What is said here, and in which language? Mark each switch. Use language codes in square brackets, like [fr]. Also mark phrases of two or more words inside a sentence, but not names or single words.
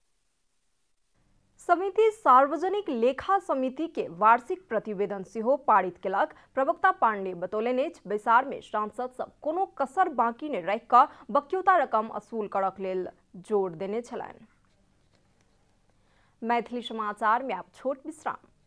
[mai] समिति सार्वजनिक लेखा समिति के वार्षिक प्रतिवेदन सेहो पारित केलक। प्रवक्ता पांडे बतौलनि अछि। बैसार में सांसद सब कोनो कसर बाकी नहि राखि कऽ बख्यौता रकम असूल करक लेल जोर देने छलनि। मैथिली समाचार में आप छोट विश्राम।